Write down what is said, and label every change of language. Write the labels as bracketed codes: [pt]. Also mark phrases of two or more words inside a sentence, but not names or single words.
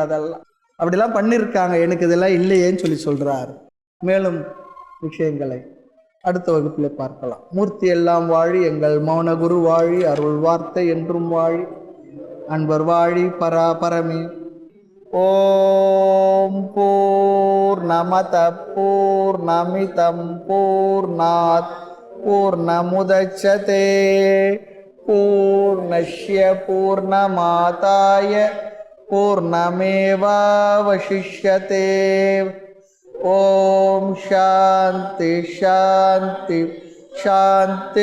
[ta] அதெல்லாம் அப்படிலாம் பண்ணியிருக்காங்க. எனக்கு இதெல்லாம் இல்லையேன்னு சொல்லி சொல்றார். மேலும் விஷயங்களை அடுத்த வகுப்பில் பார்க்கலாம். மூர்த்தி எல்லாம் வாழி, எங்கள் மௌன குரு வாழி, அருள் வார்த்தை என்றும் வாழி, அன்பர் வாழி பராபரமே. [sa] ॐ पूर्णमद पूर्णमिदं पूर्णात् पूर्णमुदच्यते पूर्णस्य पूर्णमादाय पूर्णमेवावशिष्यते. ॐ शान्ति शान्ति शान्ति.